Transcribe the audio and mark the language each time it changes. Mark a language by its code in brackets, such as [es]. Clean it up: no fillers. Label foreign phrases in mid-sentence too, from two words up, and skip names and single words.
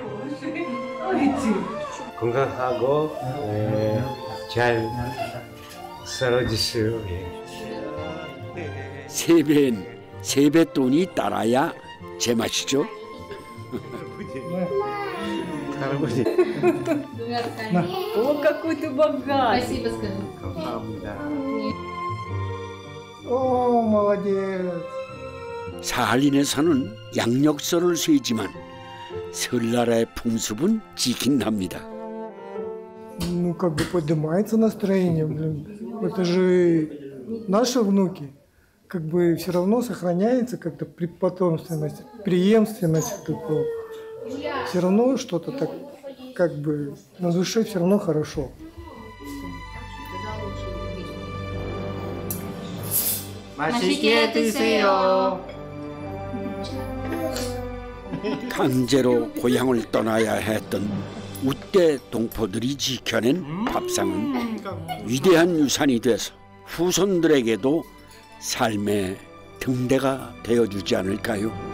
[ko] 건강하고 잘 살아주세요. 세배엔 세뱃돈이 따라야 제맛이죠. 할아버지. [ru] О, какой ты богатый. Спасибо, скажи. [ko] 감사합니다. [ru] 오, молодец. [ko] 사할린에서는 양력서를 세지만 설날의 풍습은 지킨답니다. [ru] Ну, как бы поднимается настроение, блин. Это же наши внуки. Как бы все равно сохраняется как-то потомственность, преемственность. Такого. Все равно что-то так, как бы на душе все равно хорошо. [ko] 맛있게 드세요. 강제로 고향을 떠나야 했던 웃대 동포들이 지켜낸 밥상은 위대한 유산이 돼서 후손들에게도 삶의 등대가 되어주지 않을까요?